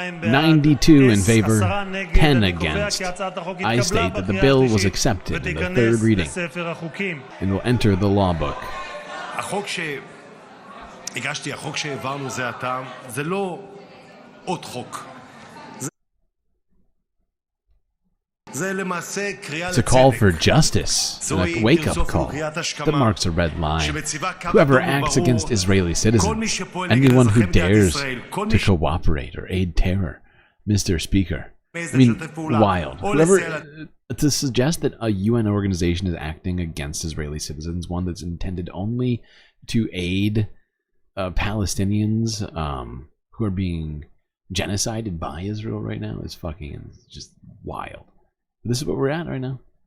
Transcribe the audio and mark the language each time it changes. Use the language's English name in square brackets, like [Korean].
[English] 92 in favor, 10 against. I state that the bill was accepted in the third reading and will enter the law book. [Hebrew] הגשתי, החוק שהעברנו זה עתה, זה לא עוד חוק. [English] It's a call for justice, a wake-up call that marks a red line. Whoever acts against Israeli citizens, anyone who dares to cooperate or aid terror, Mr. Speaker. I mean, wild. Whoever to suggest that a UN organization is acting against Israeli citizens, one that's intended only to aid Palestinians who are being genocided by Israel right now, is fucking just wild. This is what we're at right now.